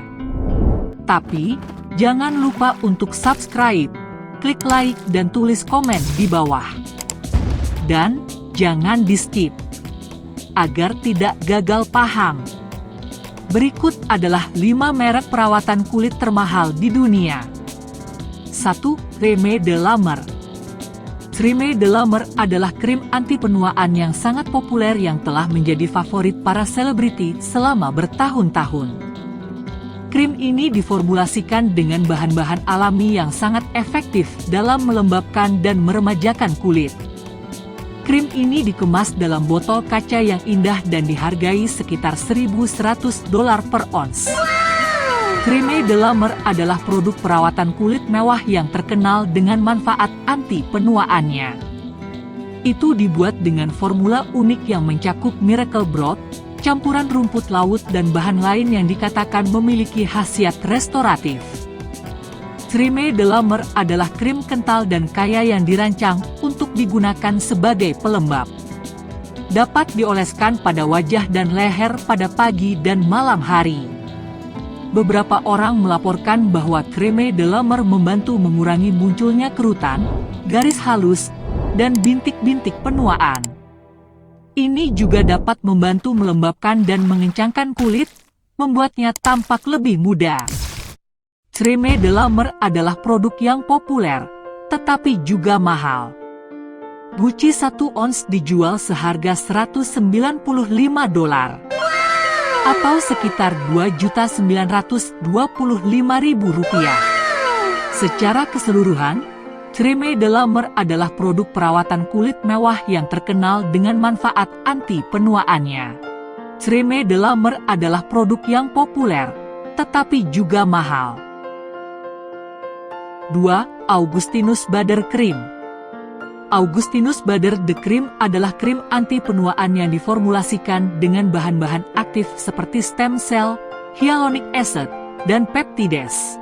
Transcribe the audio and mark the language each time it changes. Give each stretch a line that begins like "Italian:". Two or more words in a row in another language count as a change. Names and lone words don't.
Indonesian: Tapi, jangan lupa untuk subscribe, klik like dan tulis komen di bawah. Dan, jangan di-skip, agar tidak gagal paham. Berikut adalah 5 merek perawatan kulit termahal di dunia. 1. Crème de la Mer. Crème de la Mer adalah krim anti penuaan yang sangat populer yang telah menjadi favorit para selebriti selama bertahun-tahun. Krim ini diformulasikan dengan bahan-bahan alami yang sangat efektif dalam melembabkan dan meremajakan kulit. Krim ini dikemas dalam botol kaca yang indah dan dihargai sekitar $1.100 per ons. Crème de la Mer adalah produk perawatan kulit mewah yang terkenal dengan manfaat anti penuaannya. Itu dibuat dengan formula unik yang mencakup
English: miracle broth,
Indonesian: campuran rumput laut dan bahan lain yang dikatakan memiliki khasiat restoratif. Crème de la Mer adalah krim kental dan kaya yang dirancang untuk digunakan sebagai pelembab. Dapat dioleskan pada wajah dan leher pada pagi dan malam hari. Beberapa orang melaporkan bahwa Crème de la Mer membantu mengurangi munculnya kerutan, garis halus, dan bintik-bintik penuaan. Ini juga dapat membantu melembabkan dan mengencangkan kulit, membuatnya tampak lebih muda. Crème de la Mer adalah produk yang populer, tetapi juga mahal. Gucci 1 ons dijual seharga $195, atau sekitar Rp2.925.000. Secara keseluruhan, Crème de la Mer adalah produk perawatan kulit mewah yang terkenal dengan manfaat anti penuaannya. Crème de la Mer adalah produk yang populer, tetapi juga mahal. 2. Augustinus Bader Cream. Augustinus Bader The Cream adalah krim anti penuaan yang diformulasikan dengan bahan-bahan aktif seperti
English: stem cell, hyaluronic acid,
Indonesian: dan peptides.